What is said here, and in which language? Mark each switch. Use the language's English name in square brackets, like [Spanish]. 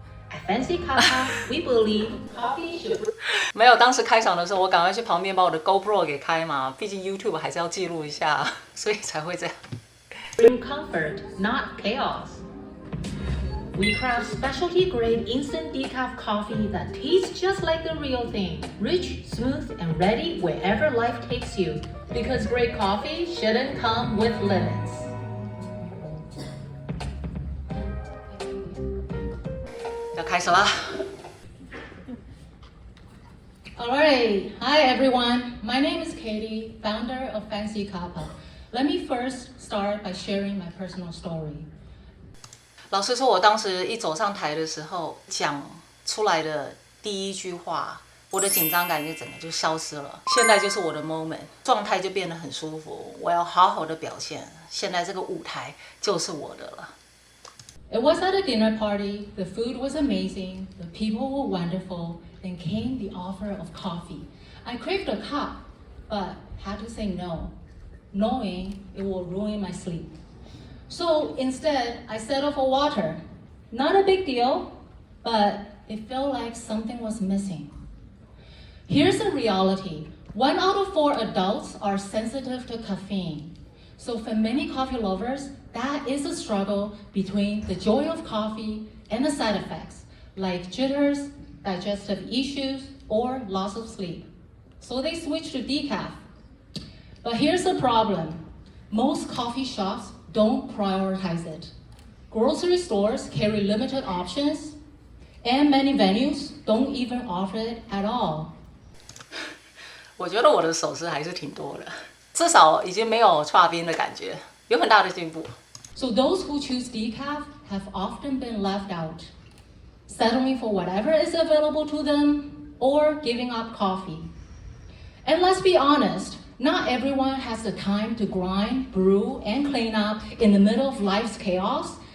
[English] At Fancy Kappa, we believe coffee should [Chinese] 没有，当时开场的时候，我赶快去旁边把我的 GoPro 给开嘛，毕竟 YouTube 还是要记录一下，所以才会这样。 [English] bring comfort, not chaos. We craft specialty grade instant decaf coffee that tastes just like the real thing. Rich, smooth, and ready wherever life takes you. Because great coffee shouldn't come with limits. [Chinese] 要开始啦。 [English] Alright, hi everyone. My name is Katie, founder of Fancy Kappa. Let me first start by sharing my personal story. [Chinese] 老实说，我当时一走上台的时候，讲出来的第一句话，我的紧张感就整个就消失了。现在就是我的 moment， 状态就变得很舒服。我要好好的表现，现在这个舞台就是我的了。 [English] It was at a dinner party, the food was amazing, the people were wonderful, then came the offer of coffee. I craved a cup, but had to say no, knowing it will ruin my sleep. So instead, I settled for water. Not a big deal, but it felt like something was missing. Here's the reality. 1 out of 4 adults are sensitive to caffeine. So for many coffee lovers, that is a struggle between the joy of coffee and the side effects, like jitters, digestive issues, or loss of sleep. So they switch to decaf. But here's the problem. Most coffee shops don't prioritize it. Grocery stores carry limited options, and many venues don't even offer it at all. [Chinese] 我觉得我的手势还是挺多的，至少已经没有剉冰的感觉，有很大的进步。 [English] So those who choose decaf have often been left out, settling for whatever is available to them or giving up coffee. And let's be honest, not everyone has the time to grind, brew, and clean up in the middle of life's chaos.